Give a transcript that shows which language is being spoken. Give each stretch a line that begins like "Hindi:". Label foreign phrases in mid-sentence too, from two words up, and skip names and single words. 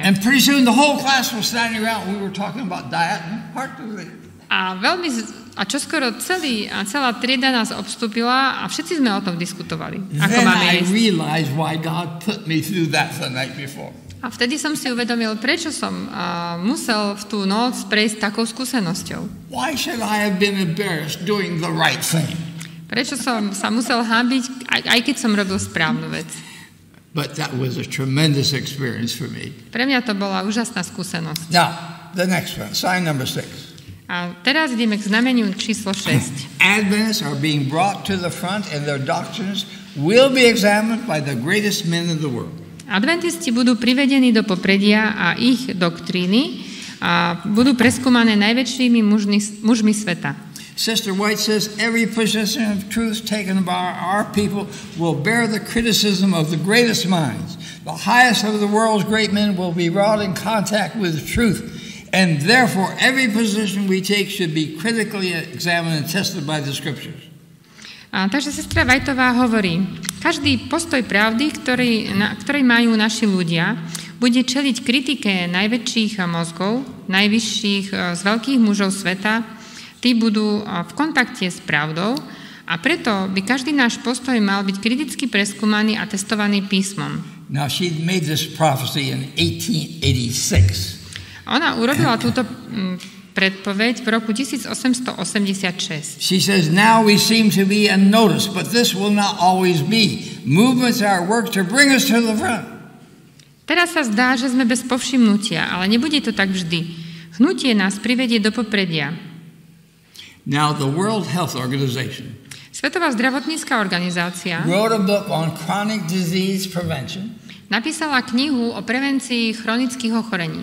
English: And pretty soon the whole class was standing around. We were talking about diet and heart disease.
Slovak: A čoskoro celá trieda nás obstúpila a všetci sme o tom diskutovali. Ako
English: Then
Slovak: máme
English: I
Slovak: jesť.
English: realized why God put me through that the night before.
Slovak: A vtedy som si uvedomil, prečo som musel v tú noc prejsť takou skúsenosťou.
English: Why should I have been embarrassed doing the right thing?
Slovak: Prečo som sa musel hanbiť, aj keď som robil správnu vec.
English: But that was a tremendous experience for me.
Slovak: Pre mňa to bola úžasná skúsenosť.
English: Now, the next one, sign number 6.
Slovak: A teraz ideme k znameniu číslo 6.
English: Adventists are being brought to the front and their doctrines will be examined by the greatest men in the world.
Slovak: Adventisti budú privedení do popredia a ich doktríny budú preskúmané najväčšími mužmi sveta.
English: Sister White says every position of truth taken by our people will bear the criticism of the greatest minds. The highest of the world's great men will be brought in contact with truth, and therefore every position we take should be critically examined and tested by the scriptures.
Slovak: Takže sestra Whiteová hovorí, každý postoj pravdy, ktorý majú naši ľudia, bude čeliť kritike najväčších mozgov, najvyšších z veľkých mužov sveta. Tí budú v kontakte s pravdou a preto by každý náš postoj mal byť kriticky preskúmaný a testovaný písmom.
English: Now she made this prophecy in 1886.
Slovak: Ona urobila túto predpoveď v roku 1886.
English: She says, now we seem to be unnoticed, but this will not always be. Movements are work to bring us to the front.
Slovak: Teraz sa zdá, že sme bez povšimnutia, ale nebude to tak vždy. Hnutie nás privedie do popredia.
English: Now the World Health Organization
Slovak: Svetová zdravotnícka organizácia
English: wrote a book on chronic disease prevention.
Slovak: napísala knihu o prevencii chronických ochorení